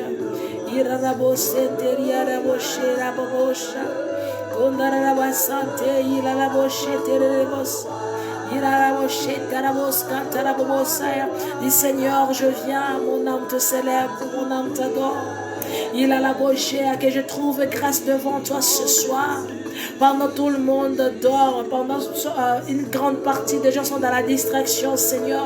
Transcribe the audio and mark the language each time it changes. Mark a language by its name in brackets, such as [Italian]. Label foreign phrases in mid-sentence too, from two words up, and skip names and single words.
[French] Irarabo senteria raboshe rabosha, kondarabo sante irarabo sheterebosa, Dis Seigneur, je viens, mon âme te célèbre, mon âme t'adore. Il a la bouche que je trouve grâce devant toi ce soir. Pendant tout le monde dort, pendant une grande partie des gens sont dans la distraction, Seigneur.